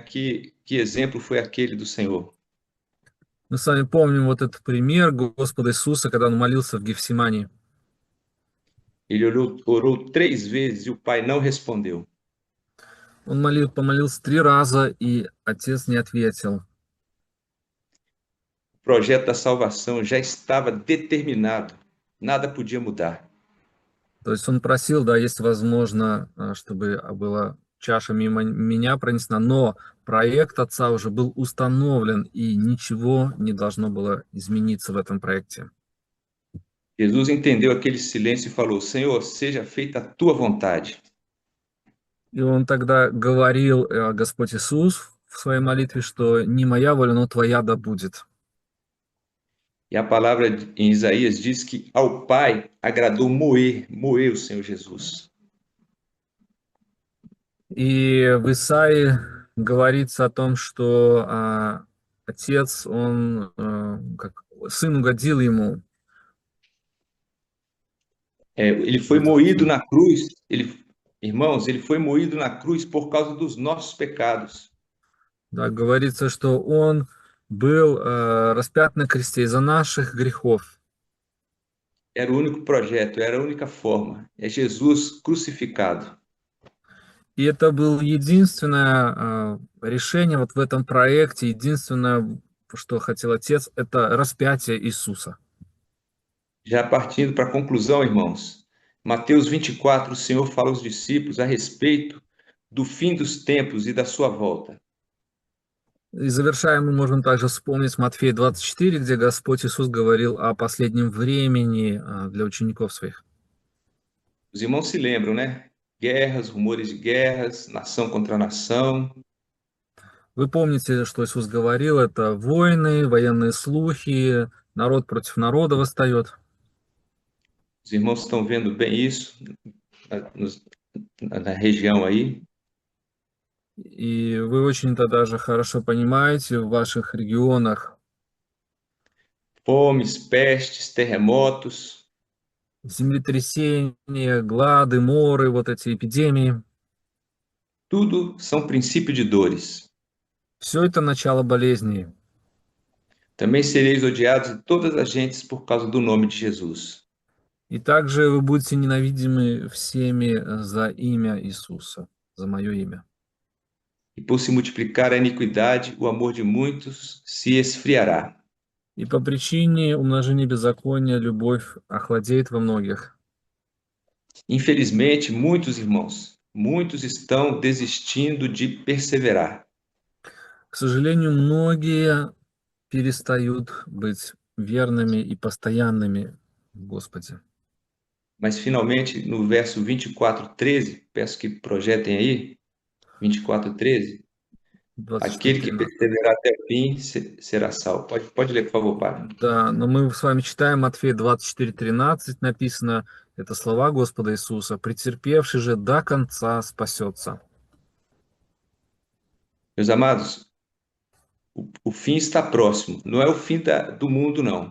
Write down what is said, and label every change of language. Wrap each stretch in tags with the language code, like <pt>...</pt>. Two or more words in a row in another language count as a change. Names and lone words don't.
<pt>Que exemplo foi aquele do Senhor?</pt> <ru>Мы с вами помним вот этот пример Господа Иисуса, когда Он молился в Гефсимании.</ru> <pt>Ele orou 3 vezes e o Pai não respondeu.</pt> <ru>Он помолился 3 раза, и Отец не ответил.</ru> <pt>O projeto da salvação já estava determinado, nada podia mudar.</pt> <ru>То есть он просил, да, если возможно, чтобы была чаша мимо меня пронесена, но проект Отца уже был установлен, и ничего не должно было измениться в этом проекте.</ru> <pt>Jesus entendeu aquele silêncio e falou: Senhor, seja feita a tua vontade.</pt> <ru>И он тогда говорил, Господь Иисус, в своей молитве, что не моя воля, но твоя да будет.</ru> <pt>E a palavra em Isaías diz que ao Pai agradou moer o Senhor Jesus.</pt> <ru>И в Исаии говорится о том, что Отец, он, как Сын угодил ему.</ru> <pt>Ele foi moído na cruz, irmãos, ele foi moído na cruz por causa dos nossos pecados.</pt> <ru>Да, говорится, что он был распят на кресте из-за наших грехов.</ru> <pt>Era o único projeto, era a única forma. É Jesus crucificado.</pt> <ru>И это было единственное решение вот в этом проекте, единственное, что хотел Отец, это распятие Иисуса.</ru> <pt>Já partindo para a conclusão, irmãos, Mateus 24, o Senhor fala aos discípulos a respeito do fim dos tempos e da sua volta.</pt> <ru>И завершая, мы можем также вспомнить Матфея 24, где Господь Иисус говорил о последнем времени для учеников своих.</ru> <pt>Os irmãos se lembram, né? Guerras, rumores de guerras, nação contra nação.</pt> <ru>Вы помните, что Иисус говорил, это войны, военные слухи, народ против народа восстает.</ru> <pt>Os irmãos estão vendo bem isso na região aí.</pt> <ru>И вы очень-то даже хорошо понимаете в ваших регионах.</ru> <pt>Fomes, pestes, terremotos.</pt> <ru>Землетрясения, глады, моры, вот эти эпидемии.</ru> <pt>Tudo são princípio de dores.</pt> <ru>Все это начало болезней.</ru> <pt>Também sereis odiados de todas as gentes por causa do nome de Jesus.</pt> <ru>И также вы будете ненавидимы всеми за имя Иисуса, за мое имя.</ru> <pt>E por se multiplicar a iniquidade, o amor de muitos se esfriará.</pt> <ru>И по причине умножения беззакония любовь охладеет во многих.</ru> <pt>Infelizmente, muitos irmãos, muitos estão desistindo de perseverar.</pt> <ru>К сожалению, многие перестают быть верными и постоянными в Господе.</ru> <pt>Mas finalmente, no verso 24:13, peço que projetem aí, 24:13, aquele que 24:13. perseverar até o fim será salvo. Pode ler, por favor, padre.</pt> <ru>Да, но мы с вами читаем Матфея 24:13, написано, это слова Господа Иисуса: «Претерпевший же до конца спасется».</ru> <pt>Meus amados, o fim está próximo. Não é o fim do mundo, não.</pt>